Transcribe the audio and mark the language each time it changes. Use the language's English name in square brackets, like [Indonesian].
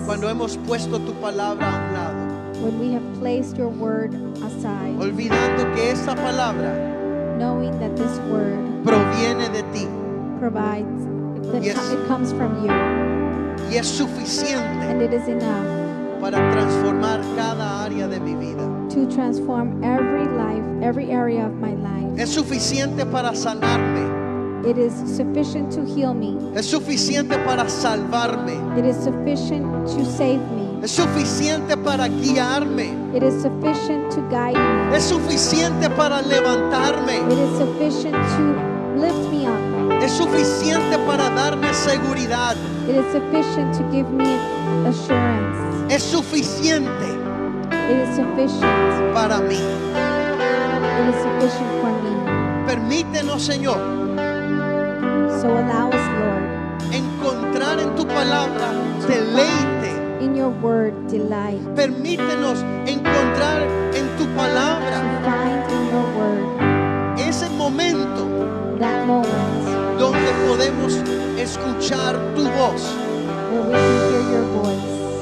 [Spanish] cuando hemos puesto tu palabra a un lado, [English] when we have placed your word aside, [Spanish] olvidando que esta palabra [English] knowing that this word [Spanish] proviene de ti [English] provides, that Yes. it comes from you, [Spanish] y es suficiente [English] and it is enough [Spanish] para transformar cada área de mi vida. [English] to transform every life, every area of my life. [Spanish] Es suficiente para sanarme. [English] It is sufficient to heal me. [Spanish] Es suficiente para salvarme. [English] It is sufficient to save me. [Spanish] Es suficiente para guiarme. [English] It is sufficient to guide me. [Spanish] Es suficiente para levantarme. [English] It is sufficient to lift me up. [Spanish] Es suficiente para darme seguridad. [English] It is sufficient to give me assurance. [Spanish] Es suficiente [English] It is sufficient. [Spanish] para mí. [English] It is sufficient for me. [Spanish] Permítenos, Señor, [English] So allow us, Lord, [Spanish] encontrar en tu palabra deleite. [English] in your word delight, [Spanish] Permítenos encontrar en tu [English] to [Spanish] palabra [English] find in your word [Spanish] ese momento [English] that moment [Spanish] donde podemos escuchar tu voz [English] where we can hear your voice